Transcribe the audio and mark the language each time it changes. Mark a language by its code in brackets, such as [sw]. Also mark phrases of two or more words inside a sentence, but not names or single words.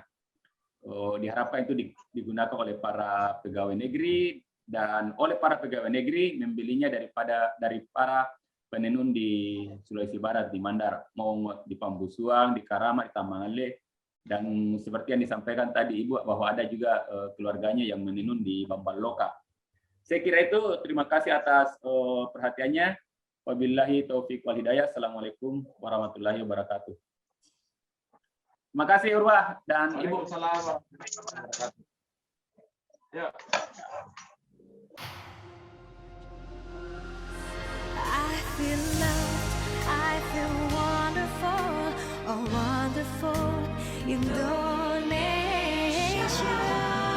[id] Diharapkan itu digunakan oleh para pegawai negeri dan oleh para pegawai negeri membelinya dari para penenun di Sulawesi Barat di Mandar, mau di Pambusuang, di Karama, di Tamangale, dan seperti yang disampaikan tadi Ibu bahwa ada juga keluarganya yang menenun di Bambaloka. Saya kira itu. Terima kasih atas perhatiannya. [ar] وبالله التوفيق والهداية. السلام عليكم ورحمة الله وبركاته. [id] Terima kasih Urwah dan Ibu. [ar] وعليكم السلام ورحمة الله وبركاته. [id] Ya. [en] I feel loved, I feel wonderful, a wonderful Indonesia.